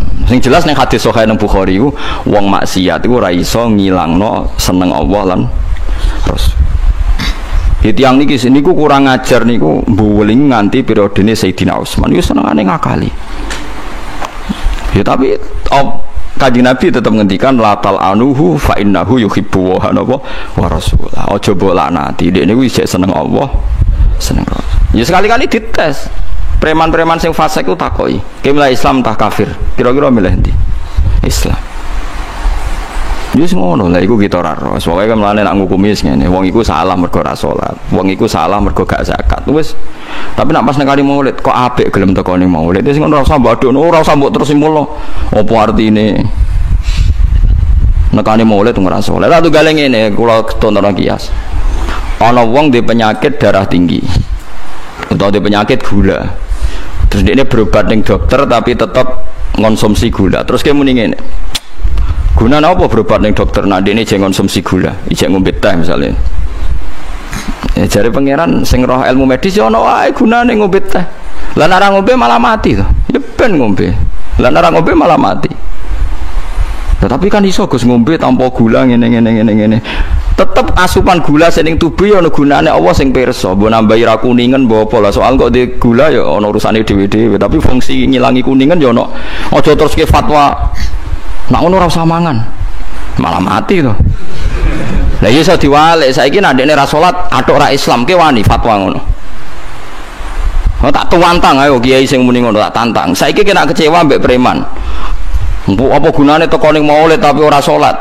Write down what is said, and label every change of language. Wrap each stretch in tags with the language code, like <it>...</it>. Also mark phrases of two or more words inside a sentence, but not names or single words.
<jv>Sing jelas ning hadis sahih nang Bukhari iku wong maksiat iku ora iso ngilangno seneng Allah lan Rasul. Tiyang niki niku kurang ajar niku mbuling nganti periodene Sayyidina Utsman. Iku senengane ngakali. Ya tapi Kanjeng Nabi tetap ngendikan</jv> <ar>لا تلعنه فإنه يحب ورسوله.</ar> <jv>Aja mbok laknati. Dekne kuwi isih seneng Allah, seneng Rasul. Ya sekali-kali dites. Preman-preman sing fasik ku takoki, "Ki milih Islam tah kafir?" Kira-kira milih ndi? Islam. Wis ngono lah iku kita ora ro. Pokoke mlane nak ngukumi ngene, wong iku salah mergo ora salat. Wong iku salah mergo gak zakat. Wis. Tapi nak pas nekani Maulid kok apik gelem teko ning Maulid. Wis ngono ora usah mbok adukno, ora usah mbok terus simulno. Apa artine? Nekani Maulid ora salat. Lah tunggale ngene, kula tonton kias. Ana wong duwe penyakit darah tinggi. Utawa duwe penyakit gula.</jv> <id>Terus dia berobat ning dokter tapi tetap konsumsi gula.</id> <jv>Terus dia muni ngene. Gunane apa berobat ning dokter nak dene jeng konsumsi gula, ijek ngombe teh misalnya. Ya jare pangeran sing roh ilmu medis ya ana wae gunane ngombe teh. Lah nek ora ngombe malah mati to. Ya ben ngombe. Lah nek ora ngombe malah mati. Tetapi kan iso Gus ngombe tanpa gula ngene. Tetep asupan gula sing ning tubuh ya ana gunane Allah sing pirsa. Mbok nambahi ra kuningen mbok apa lah soal kok di gula ya ana urusane dhewe-dhewe, tapi fungsi ngilangi kuningen ya ana. Aja terus ke fatwa nak ngono ora usah mangan. Malah mati to. Lah iya iso diwalik saiki nek ndekne ra salat atok ra Islam ke wani fatwa ngono. Oh tak tuwantang ayo kiai sing muni ngono tak tantang. Saiki kena kecewa mbek preman. Mbok apa gunane teko ning maulid tapi ora salat.</jv>